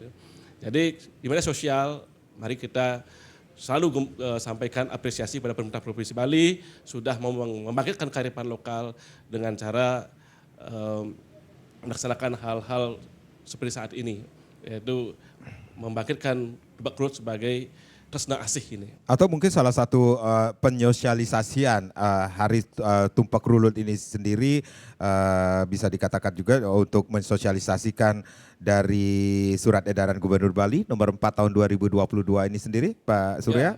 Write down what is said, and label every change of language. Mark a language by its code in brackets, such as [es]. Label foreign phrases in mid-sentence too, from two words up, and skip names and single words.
[id] Jadi di media sosial, mari kita selalu sampaikan apresiasi pada pemerintah Provinsi Bali sudah membangkitkan kearifan lokal dengan cara melaksanakan hal-hal seperti saat ini, yaitu membangkitkan Tumpak Krulud sebagai tresna asih ini. Atau mungkin salah satu penyosialisasian hari Tumpak Krulud ini sendiri bisa dikatakan juga untuk mensosialisasikan dari surat edaran Gubernur Bali nomor 4 tahun 2022 ini sendiri, Pak Surya,